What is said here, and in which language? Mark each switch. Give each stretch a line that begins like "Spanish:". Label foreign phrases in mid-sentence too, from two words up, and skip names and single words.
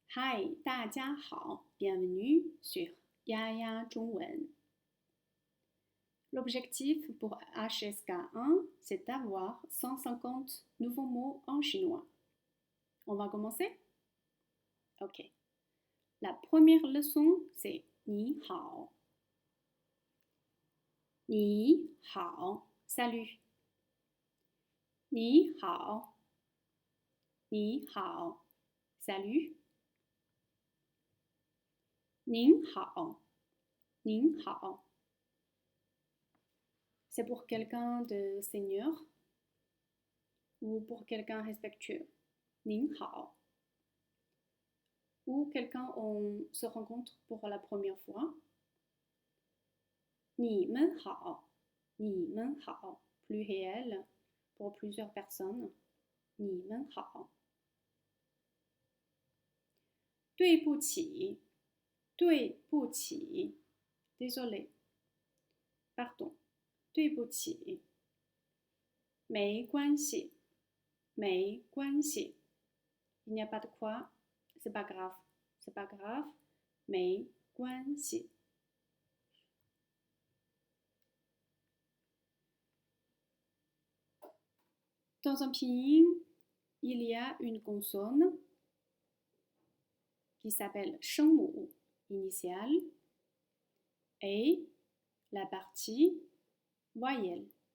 French: Hi,
Chinese: 大家好
French: bienvenue sur Yaya 中文. L'objectif pour HSK1, c'est d'avoir 150 nouveaux mots en chinois. On va commencer? Ok. La première leçon, c'est
Chinese: 你好. 你好, salut. 你好. 你好, salut. 您好. 您好.
French: C'est pour quelqu'un de senior ou pour quelqu'un respectueux.
Chinese: 您好.
French: Ou quelqu'un on se rencontre pour la première fois.
Chinese: 你们好. 你们好.
French: Plus réel pour plusieurs personnes.
Chinese: 你们好. 对不起，对不起
French: désolé, pardon,
Chinese: 对不起，没关系，没关系
French: il n'y a pas de quoi, c'est pas grave, 没关系。Dans un pinyin, il y a une consonne qui s'appelle shengmu initiale et la partie voyelle.